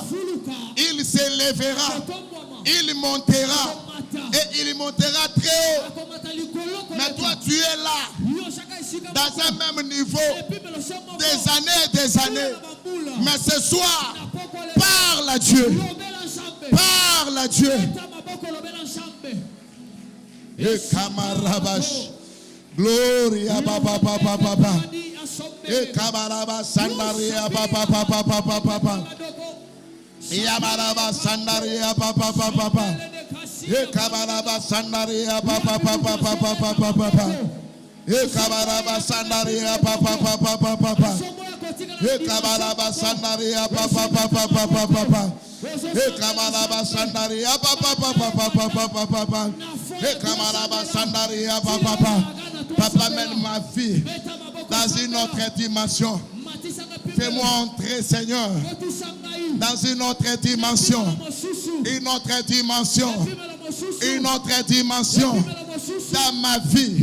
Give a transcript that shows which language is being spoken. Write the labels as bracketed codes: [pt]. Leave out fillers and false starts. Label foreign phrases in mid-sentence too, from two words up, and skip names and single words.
[fr] Il s'élèvera. Il montera. Et il montera très haut. Mais toi tu es là dans un même niveau des années et des années. Mais ce soir, parle à Dieu. Parle à Dieu. Et Kamarabash. Gloria Baba Baba Baba. Et Kamaraba Sandaria Baba Baba Baba Baba. Yamaraba Sandaria Baba Baba Baba. E kabaraba sandaria papa papa papa papa papa. E kabaraba sandaria papa papa papa papa. E kabaraba sandaria papa papa papa papa. E kabaraba sandaria papa papa papa papa papa. E kabaraba sandaria papa papa. Papa, mène ma vie dans une autre dimension. Fais-moi entrer, Seigneur, dans une autre dimension. Une autre dimension. Une autre dimension dans ma vie.